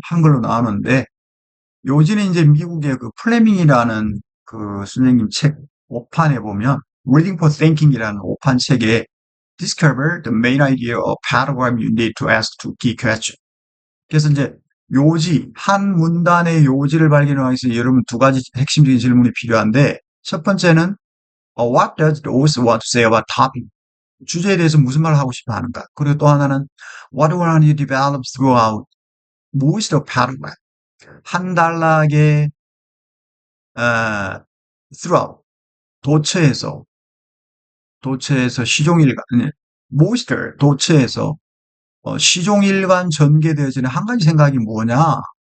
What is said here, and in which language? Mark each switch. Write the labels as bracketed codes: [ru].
[ko] 한글로 나오는데 요지는 이제 미국의 그 플레밍이라는 그 선생님 책 5판에 보면 Reading for Thinking이라는 5판 책에 Discover the main idea of paragraph you need to ask two key questions. 그래서 이제 요지, 한 문단의 요지를 발견하기 위해서 여러분 두 가지 핵심적인 질문이 필요한데 첫 번째는 What does the author want to say about topic? 주제에 대해서 무슨 말을 하고 싶어 하는가? [en] 그리고 또 하나는 What will you develop throughout? [ko] 무엇이 더 paragraph? 한 단락의 throughout 도처에서 시종일관 무엇이 더 도처에서 시종일관 전개되어지는 한 가지 생각이 뭐냐?